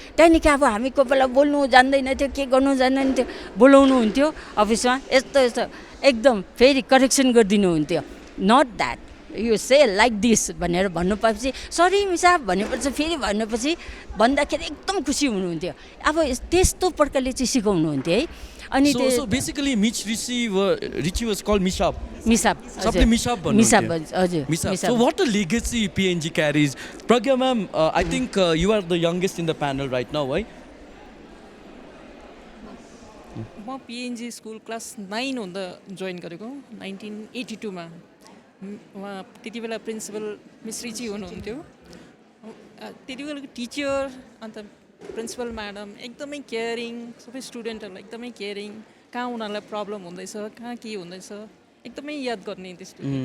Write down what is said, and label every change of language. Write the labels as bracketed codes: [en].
[ne] त्यहाँदेखि अब हामी कोही बेला बोल्नु जान्दैन थियो, के गर्नु जान्दैन थियो, बोलाउनुहुन्थ्यो अफिसमा, यस्तो एकदम फेरि correction गरिदिनुहुन्थ्यो. [en] not that you say like this [ne] भनेर भन्नु पाएपछि सरी मिसाब भनेपछि फेरि भन्नुपर्छ भन्दाखेरि एकदम खुसी हुनुहुन्थ्यो. अब त्यस्तो प्रकारले चाहिँ सिकाउनुहुन्थ्यो है. अनि [en] So basically Mitch Richie was called Mishab. [ne] मिसाब सबले मिसाब भन्नुहुन्थ्यो. हजुर [en] Mishab. So what a legacy PNG carries. Pragya ma'am, I think you are the youngest in the panel right now, right? [ne] म पिएनजी स्कुल क्लास 9 हुँदा join गरेको 1982मा. उहाँ त्यति बेला principal miss Richie हुनुहुन्थ्यो. त्यति बेलाको टिचर अन्त प्रिन्सिपल म्याडम एकदमै केयरिङ, सबै स्टुडेन्टहरूलाई एकदमै केयरिङ, कहाँ उनीहरूलाई प्रब्लम हुँदैछ, कहाँ के हुँदैछ एकदमै याद गर्ने त्यस्तो.